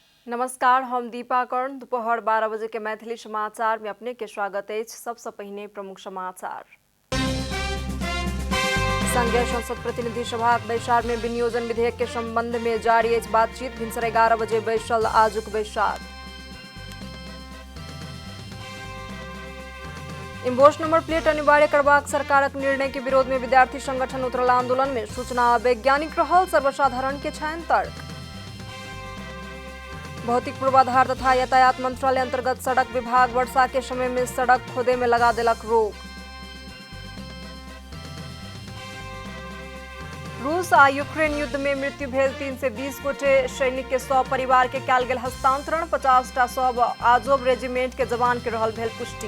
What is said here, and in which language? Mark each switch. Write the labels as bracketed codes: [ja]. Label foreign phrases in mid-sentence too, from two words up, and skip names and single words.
[mai] नमस्कार, हम दीपा कर्ण। दोपहर 12 बजे के मैथिली समाचार में अपने के स्वागत है। सबसे पहिने प्रमुख समाचार। संघीय संसद प्रतिनिधि सभा बैसार में विनियोजन विधेयक के संबंध में जारी अछि बातचीत। भिनसर 11 बजे बैसल आजुक बैसार। इम्पोस्ट नंबर प्लेट अनिवार्य करबाक सरकारक निर्णय के विरोध में विद्यार्थी संगठन उतरल आंदोलन में। सूचना वैज्ञानिक रहल, सर्वसाधारण के छनि तर्क। भौतिक पूर्वाधार तथा यातायात मंत्रालय अंतर्गत सड़क विभाग वर्षा के समय में सड़क खोदे में लगा देलक रोक। रूस आ यूक्रेन युद्ध में मृत्यु भेल 3 से 20 गोटे। सैनिक के 100 परिवार के कयल गेल हस्तांतरण। 50टा सब आजोब रेजिमेंट के जवान के रहल भेल पुष्टि।